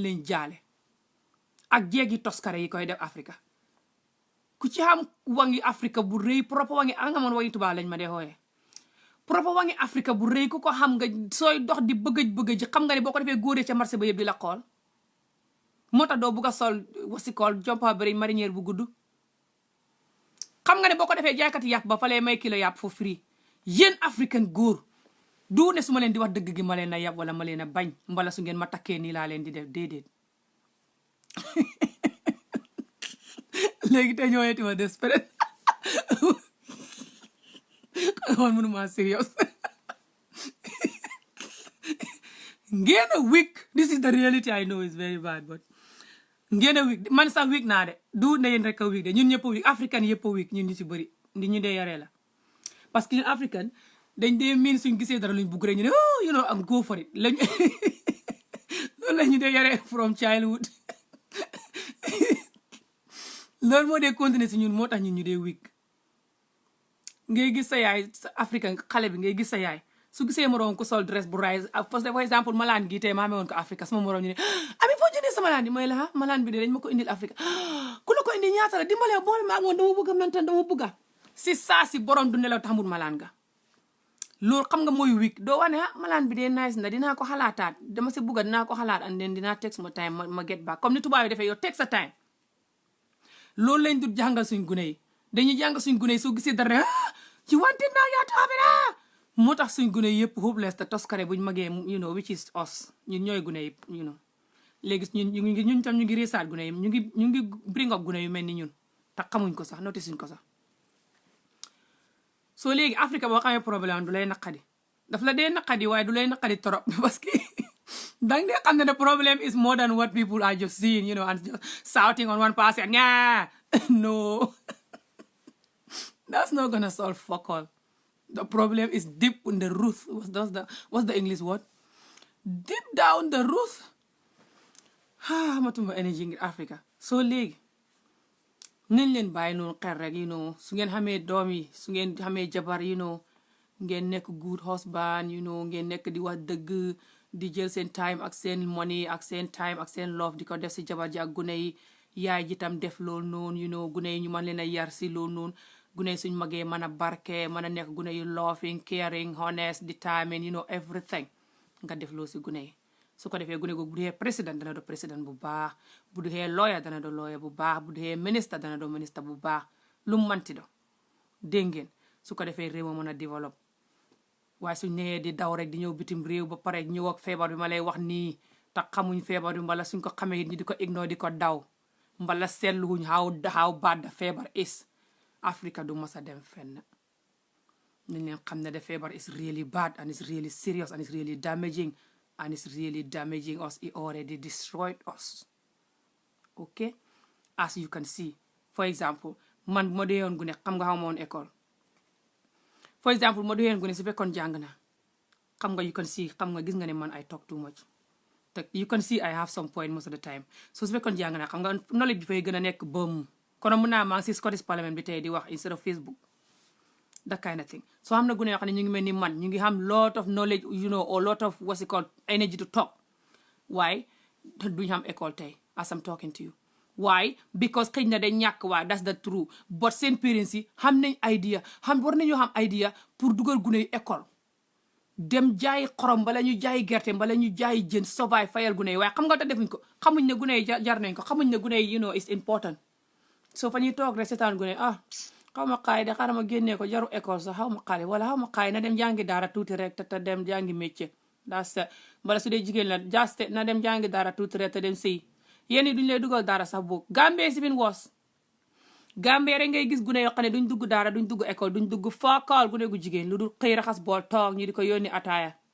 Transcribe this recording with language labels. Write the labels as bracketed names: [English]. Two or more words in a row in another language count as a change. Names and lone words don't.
[Wolof] lañ jaale ak jeegi toskare yi koy def Afrique ku ci xam wangi Afrique bu rëy propre wangi nga moon wangi tubaab lañ ma dee xooyee propre wangi Afrique bu rëy ku ko xam nga sooy dox di bëgëj xam nga ne boo ko defee góoree ca marché ba yëpp di la xool moo tax doo bugg a sol wasikool jompa bëri marinière bu gudd xam nga ne boo ko defee jaaykati yàpp ba fa lay may kilo yàpp [English] for free [Wolof] yéen africain góor du ne su ma leen di wax dëgg gi ma leen a yàpp wala ma leen a bañ mbala su ngeen ma takkee nii laa leen di def déedéet léegi tey ñooyeti ma desperate man mënuma serious ngeen a weak [English] this is the reality I know is very bad [Wolof] but ngeen a weak man sax weak naa de du ne yéen rek a weak de ñun ñëpp a weak africain yëpp a weak ñun ñu ci bëri ñu dee yaree la parce que ñun africain dañ dee miin suñ gisee dara luñ bugg rek ñu ne [English] oh you know am go for it [Wolof] lañ loolu la ñu dee yaree [English] from childhood [Wolof] loolu moo dee continuer si ñun moo tax ñun ñu dee weak ngay gis sa yaay sa africain xale bi ngay gis sa yaay su gisee moroom ku sol dress bu rise for exemple malaan gi tey maa amee woon ko Afrique sama moroom ñu ne ami foo jëndee sa malaan bi mooy la malaan bi de dañ ma ko indil Afrique ku la ko indi ñaata la dimbalee boole maa ngoon dama bëgg a maintenant dama bëgg a si saa si borom du nelaw taxamul malaan ga loolu xam nga mooy week doo wane malaan bi de nice na dinaa ko xalaataat dama si bëgg dinaa ko xalaat [English] and then [Wolof] dinaa take sama time ma [English] get back [Wolof] comme ni tubaab yi defee yow take sa time loolu lañ dut jàngal suñ gune yi dañuy jàngal suñ gune yi soo gisee dara ci wante naa yaatu abira moo tax suñ gune yëpp hopeless te toskare buñ magee [English] you know which is us [Wolof] ñun ñooy gune yi [English] you know [Wolof] léegi ñun tam ñu ngi reesaat gune yi ñu ngi bring up gune yu mel ni ñun te xamuñ ko sax notice suñ ko sax soo léegi Afrique boo xamee problème du lay naqadi daf la dee naqadi waaye du lay naqadi trop parce que dang dee xam ne [English] the problem is more than what people are just seeing you know and just shouting on one person yeah no that's not gonna solve fuck all. The problem is deep in the root. What's the English word? Deep down the root. [Wolof] Amatuma energy ngir Africa. So léegi nañ leen bàyyi noonu xel rek [English] you know [Wolof] su ngeen xamee doom yi su ngeen xamee jabar [English] you know [Wolof] ngeen nekk [English] good husband you know [Wolof] ngeen nekk di wax dëgg di jël seen time ak seen money ak seen time ak seen love di ko def si jabar ji ak gune yi yaay ji tam def loolu noonu [English] you know [Wolof] gune yi ñu mën leen a yar si loolu noonu gune suñ magee mën a barke mën a nekk gune yu [English] loving caring honest determined you know everything [Wolof] nga def loo si gune yi su ko defee gune googu bu dee président dana do président bu baax bu dee lawyer dana do lawyer bu baax bu dee ministre dana do ministre bu baax lu mu manti do dégg ngeen su ko defee réew ma mën a développe waaye suñ nee di daw rek di ñëw bitim réew ba pare ñëw ak feebar bi ma lay wax nii te xamuñ feebar bi mbala suñ ko xamee ñi di ko ignore di ko daw mbala seetluwuñ [English] how bad the feebar is [Wolof] Africa du mës a dem fenn nañ leen xam ne [English] the feebar is really bad and it's really serious and it's really damaging and it's really damaging us. [Wolof] It already destroyed us. [English] Okay, as you can see, for example [Wolof] man bu ma dee yoon gu ne xam nga xamoon école [English] for example [Wolof] ma dee yoon gu ne su fekkoon jàng na xam nga [English] you can see [Wolof] xam nga gis nga ne man [English] I talk too much [Wolof] te [English] you can see I have some point most of the time [Wolof] so su fekkoon jàng na xam nga knowledge bi fay gën a nekk bëm kono mun naa maa ngi si Scottish Parliament bi tey di wax [English] instead of Facebook that kind of thing [Wolof] so xam na gune yoo xam ne ñu ngi mel ni man ñu ngi xam [English] lot of knowledge you know or lot of what's it called energy to talk [Wolof] waaye duñ xam école tey [English] as I'm talking to you why because [Wolof] xëy na dañ ñàkk waa [English] that's the true [Wolof] but seen parents yi xam nañ idea war nañoo xam idea pour dugal gune yi école dem jaay xorom bala ñu jaay gerte bala ñu jaay jën sovaay fayal gune yi waaye xam nga te defuñ ko xamuñ ne gune yi jar nañ ko xamuñ ne gune yi [English] you know is important [Wolof] so fa ñuy toog rek seetaan gune xaw ma xaay de xaaral ma génnee ko jaru école sax xaw ma xaale wala xaw ma xaay na dem jàngi daara tuuti rek te dem jàngi métier bala su dee jigéen la jaaste na dem jàngi daara tuuti rek te dem sëy yéen duñ lay dugal daara sax boog Gambie si bin woos Gambie rek ngay gis gune yoo xam ne duñ dugg daara duñ dugg école duñ dugg faakaal gune gu jigéen lu dul xëy raxas bool toog ñu di ko yónni ataaya